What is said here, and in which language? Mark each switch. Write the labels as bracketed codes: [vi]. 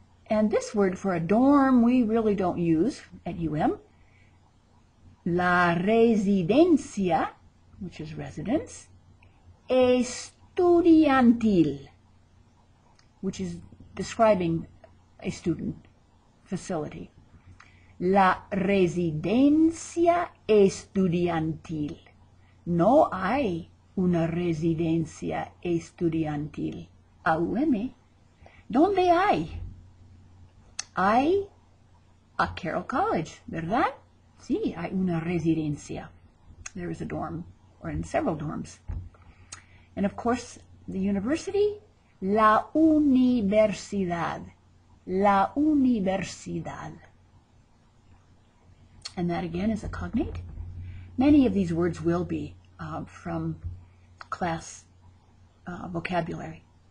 [en] And this word for a dorm we really don't use at UM. La residencia, which is residence, estudiantil, which is describing a student facility. [es] La residencia estudiantil. No hay una residencia estudiantil. AUM. ¿Dónde hay? Hay a Carroll College, ¿verdad? Sí, hay una residencia. [en] There is a dorm, or in several dorms. And of course, the university, la universidad. [es] La universidad. [en] And that again is a cognate. Many of these words will be from class vocabulary.